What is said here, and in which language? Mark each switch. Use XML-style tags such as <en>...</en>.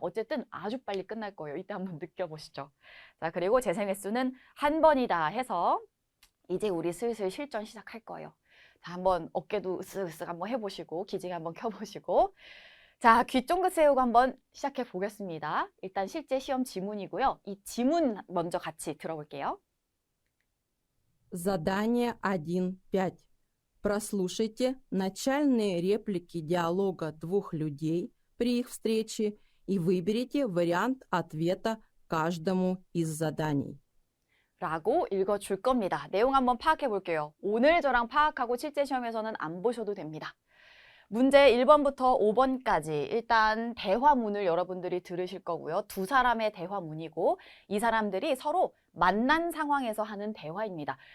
<ko>어쨌든 아주 빨리 끝날 거예요. 이때 한번 느껴보시죠. 자, 그리고 재생 횟수는 한 번이다 해서 이제 우리 슬슬 실전 시작할 거예요. 자, 한번 어깨도 으쓱으쓱 한번 해보시고 기지개 한번 켜보시고 자, 귀 쫑긋 세우고 한번 시작해 보겠습니다. 일단 실제 시험 지문이고요. 이 지문 먼저 같이 들어볼게요.</ko> <ru>Задание 1.5. Прослушайте начальные реплики диалога двух людей при их встрече и выберите вариант ответа каждому из заданий.</ru> <ko>라고 읽어줄 겁니다. 내용 한번 파악해 볼게요. 오늘 저랑 파악하고 실제 시험에서는 안 보셔도 됩니다. 문제 1번부터 5번까지 일단 대화문을 여러분들이 들으실 거고요. 두 사람의 대화문이고 이 사람들이 서로 만난 상황에서 하는 대화입니다.</ko>